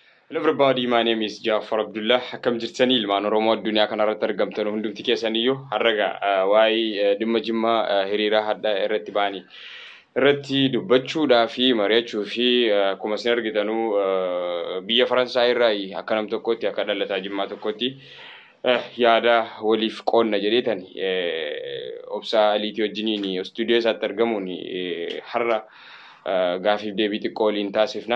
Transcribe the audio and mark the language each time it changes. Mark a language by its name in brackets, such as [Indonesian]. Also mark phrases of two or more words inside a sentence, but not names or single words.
[English] Hello everybody, my name is Jafar Abdullah. [Oromo] Hakam jirtani ilmaan Oromoo addunyaa kanarratti argamtan hundumti keessaniyyuu harraga waa'ee dhimma jimmaa hiriira hadda irratti baanii irratti dubbachuudhaa fi mari'achuu fi akkuma isin argitanuu biyya Faransaay irraa akka nam tokkotti akka dhalataa jimmaa tokkotti yaada waliif qoonna jedheetan obsaa aliitii wajjiniin stuudiyoo isaatti argamuun har'a gaafif deebii xiqqoo waliin taasifna.